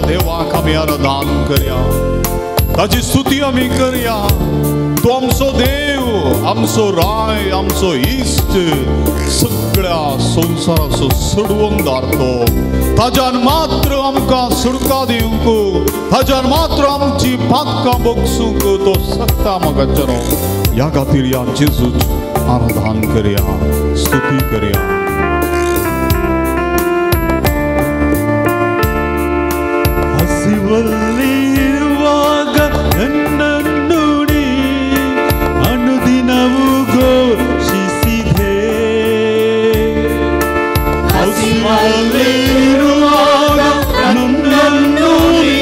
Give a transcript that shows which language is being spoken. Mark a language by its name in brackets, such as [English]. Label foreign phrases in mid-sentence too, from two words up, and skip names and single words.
[Konkani] देवाक आमी आराधन करया ताची स्तुती आमी करया तो आमचो देव आमचो राय आमचो इश्ट सगळ्या संवसाराचो सोडवणदार तो ताज्यान मात्र आमकां सुटका दिवंक ताज्यान मात्र आमची पातकां बगसूंक तो सकता मोगाचुनो ह्या खातीर ह्या जेजूच आराधन करया स्तुती करया [Kannada] ಹಸಿವಲ್ಲಿರುವಾಗ ನನ್ನನ್ನು ನೀ ಅನುದಿನವೂ ಘೋಷಿಸಿದೆ ಹಸಿವಲ್ಲಿರುವಾಗ ನನ್ನನ್ನು ನೀ